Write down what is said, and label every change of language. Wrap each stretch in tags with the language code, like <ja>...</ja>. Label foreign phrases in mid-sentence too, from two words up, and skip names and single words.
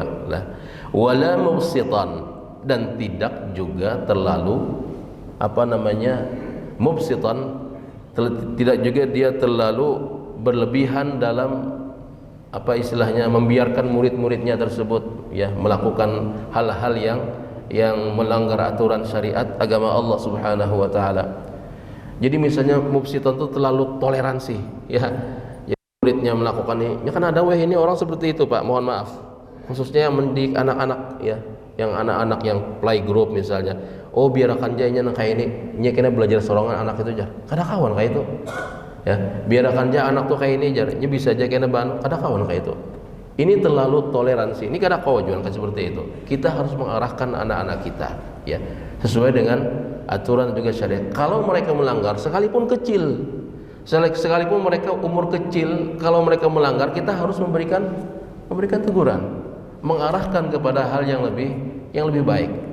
<ar>Lah, wala mubsitan,</ar> <id>dan tidak juga terlalu mubsitan, tidak juga dia terlalu berlebihan dalam membiarkan murid-muridnya tersebut, ya, melakukan hal-hal yang melanggar aturan syariat agama Allah</id> <ar>Subhanahu wa taala.</ar> <id>Jadi misalnya mubsitan itu terlalu toleransi, ya. Jadi muridnya melakukan ini, ya kan ada ini orang seperti itu, Pak. Mohon maaf. Khususnya yang mendidik anak-anak, ya, yang anak-anak yang playgroup misalnya.</id> <bjn>Oh, biarkan janya nang kayak ini, nya kena belajar sorongan anak itu jar. Kada kawan kayak itu. Ya, biarkan aja anak tuh kayak ini jar, nya bisa aja kena ban, kada kawan kayak itu. Ini terlalu toleransi. Ini kada kawan kan seperti itu.</bjn> <id>Kita harus mengarahkan anak-anak kita, ya, sesuai dengan aturan juga syariat. Kalau mereka melanggar sekalipun kecil, sekalipun mereka umur kecil, kalau mereka melanggar, kita harus memberikan teguran, mengarahkan kepada hal yang lebih baik.</id>